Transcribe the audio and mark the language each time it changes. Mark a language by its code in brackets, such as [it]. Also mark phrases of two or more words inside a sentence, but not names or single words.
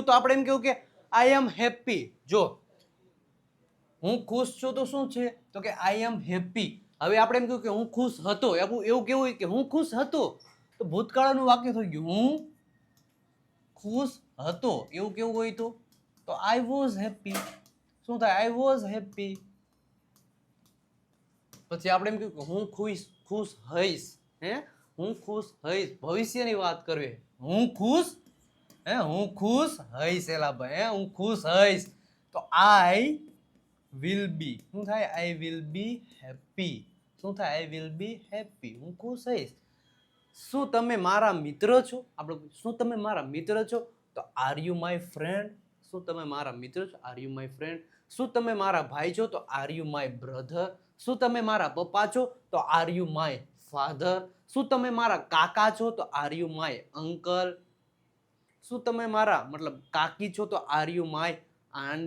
[gu] તો આપણે એમ કેવું કે [en] I am happy. [gu] જો હું ખુશ છું તો શું છે તો કે [en] I am happy. [gu] હવે આપણે એમ કહ્યું કે હું ખુશ હતો, એવું કેવું હોય કે હું ખુશ હતો તો ભૂતકાળનું વાક્ય થઈ ગયું હું ખુશ હતો. એવું કેવું હોય તો [en] I was happy. [gu] શું થાય? [en] I was happy. [gu] પછી આપણે એમ કહ્યું કે હું ખુશ હઈશ. હું ખુશ હઈશ. ભવિષ્યની વાત કરવી. હું ખુશ હઈશ એલા ભાઈ. હું ખુશ હઈશ તો [en] I will be. [gu] શું થાય? [en] I will be happy. [gu] શું થાય? [en] I will be happy. [gu] હું ખુશ હઈશ. શું તમે મારા મિત્ર છો? આપણે શું તમે મારા મિત્ર છો તો [en] are you my friend? [gu] શું તમે મારા મિત્ર છો? [en] are you my friend. [gu] શું તમે મારા ભાઈ છો તો [en] are you my brother. [gu] શું તમે મારા પપ્પા છો તો [en] are you my father. [gu] શું તમે મારા કાકા છો તો [en] are you my uncle. [gu] શું તમે મારા મતલબ કાકી છો તો [en] are you my aunt.